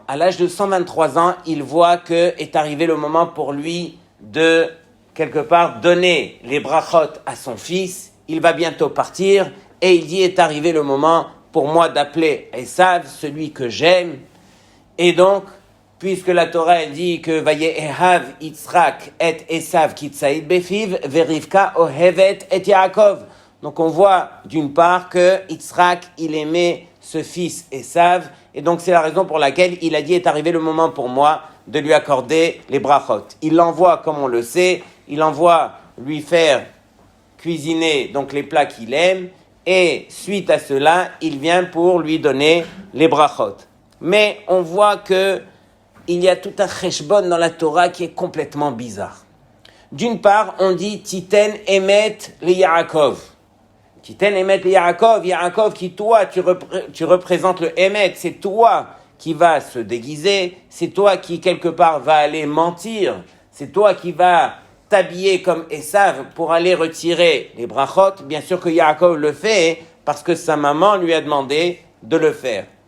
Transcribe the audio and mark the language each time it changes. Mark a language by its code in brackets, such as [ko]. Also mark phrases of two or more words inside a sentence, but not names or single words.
[fr] À l'âge de 123 ans, il voit que est arrivé le moment pour lui de quelque part, donner les brachot à son fils. Il va bientôt partir et il dit, est arrivé le moment pour moi d'appeler Esav, celui que j'aime. Et donc, puisque la Torah elle dit que [he] ויאהב יצחק את עשו כי ציד בפיו ורבקה אהבת את יעקב. [fr] Donc on voit d'une part que Yitzhak, il aimait ce fils Esav, et donc c'est la raison pour laquelle il a dit, est arrivé le moment pour moi de lui accorder les brachot. Il l'envoie, comme on le sait, il envoie lui faire cuisiner donc les plats qu'il aime, et suite à cela, il vient pour lui donner les brachot. Mais on voit que il y a tout un cheshbon dans la Torah qui est complètement bizarre. D'une part, on dit [he] תתן אמת ליעקב. תתן אמת ליעקב, [fr] Yaakov qui toi tu représentes le emet, c'est toi qui vas se déguiser, c'est toi qui quelque part va aller mentir, c'est toi qui vas t'habiller comme Esav pour aller retirer les brachot. Bien sûr que Yaakov le fait parce que sa maman lui a demandé de le faire.